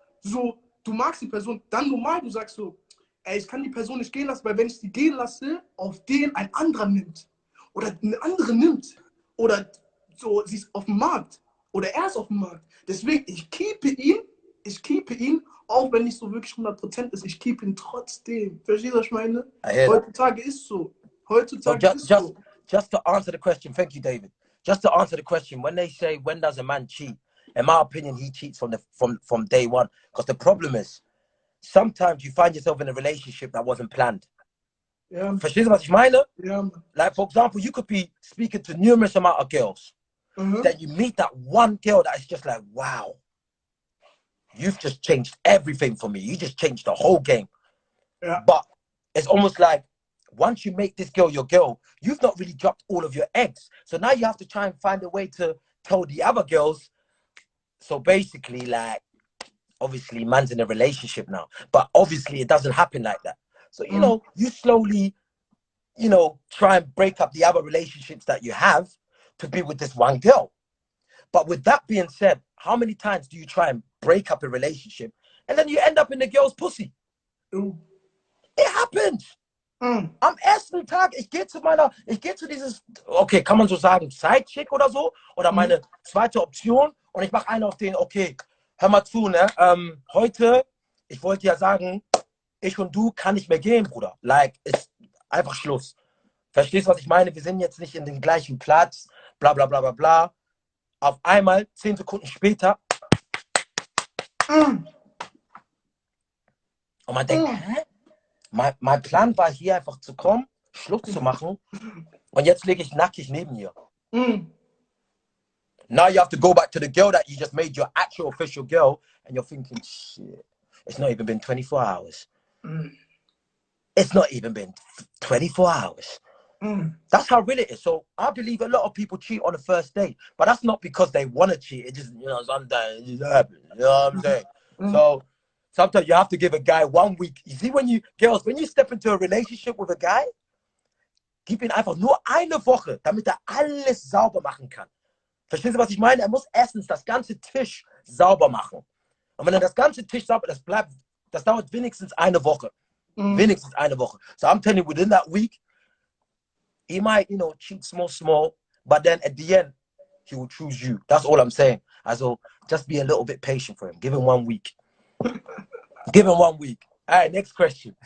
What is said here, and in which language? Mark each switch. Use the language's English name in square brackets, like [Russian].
[German] So, du magst die Person, dann normal, du sagst so, ey, ich kann die Person nicht gehen lassen, weil wenn ich sie gehen lasse, auf den ein anderer nimmt. Oder eine andere nimmt. Oder so, sie ist auf dem Markt. Oder er ist auf dem Markt. Deswegen, ich keepe ihn, auch wenn nicht so wirklich 100% ist, ich keep ihn trotzdem. Verstehst du, was ich meine? Heutzutage ist so. [English] Just to answer the question, thank you, David. Just to answer the question, when they say, when does a man cheat? In my opinion, he cheats from day one. Because the problem is, sometimes you find yourself in a relationship that wasn't planned. Yeah. [German] Verstehst du, was ich meine? [English] Yeah. Like, for example, you could be speaking to numerous amount of girls. Then you meet that one girl that is just like, wow, you've just changed everything for me. You just changed the whole game. Yeah. But it's almost like, once you make this girl your girl, you've not really dropped all of your eggs. So now you have to try and find a way to tell the other girls. So basically, like, obviously, man's in a relationship now. But obviously, it doesn't happen like that. So, you know, you slowly, you know, try and break up the other relationships that you have to be with this one girl. But with that being said, how many times do you try and break up a relationship and then you end up in the girl's pussy? It happens. [German] Am ersten Tag, ich gehe zu dieses, okay, kann man so sagen, Sidechick oder so, oder meine zweite Option, und ich mache einen auf den, okay, hör mal zu, ne, heute, ich wollte ja sagen, ich und du kann nicht mehr gehen, Bruder. Like, ist einfach Schluss. Verstehst du, was ich meine? Wir sind jetzt nicht in den gleichen Platz, bla bla bla bla bla. Auf einmal, 10 Sekunden später, und man denkt, hä? Mein Plan war hier einfach zu kommen, Schluss zu machen, und jetzt lege ich nackig neben ihr. [English] Now you have to go back to the girl that you just made your actual official girl, and you're thinking, shit, it's not even been 24 hours. it's not even been 24 hours. That's how real it is. So I believe a lot of people cheat on the first date, but that's not because they want to cheat. It just, you know, sometimes it just happens. You know what I'm saying? So sometimes you have to give a guy 1 week. You see, when you step into a relationship with a guy, [German] gib ihm einfach nur eine Woche, damit alles sauber machen kann. Verstehst du, was ich meine? Muss erstens das ganze Tisch sauber machen. Und wenn das ganze Tisch sauber, das dauert wenigstens eine Woche. Wenigstens eine Woche. [English] So I'm telling you, within that week, he might, you know, cheat small, but then at the end, he will choose you. That's all I'm saying. Also, just be a little bit patient for him. Give him 1 week. Give him 1 week. All right, next question.